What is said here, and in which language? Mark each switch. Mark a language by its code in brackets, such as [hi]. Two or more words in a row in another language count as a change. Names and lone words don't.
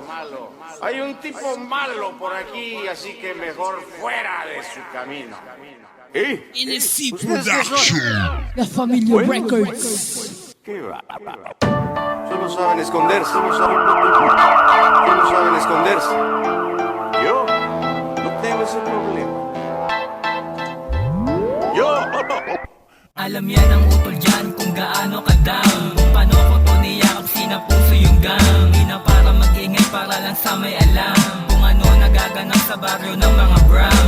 [es] Hay un tipo malo por aquí, así que mejor fuera de su camino. NSC ¿Ustedes qué son? Production. La familia Records. ¿Qué va? Solo saben esconderse. Solo saben esconderse. Yo no tengo ese problema. Yo. [tl] Alam yan ang utol dyan kung gaano ka down. Kung paano ko to niyakap sinapuso yung gang. Di na para mag-ingay para lang sa may alam kung ano nagaganap sa baryo ng mga brown.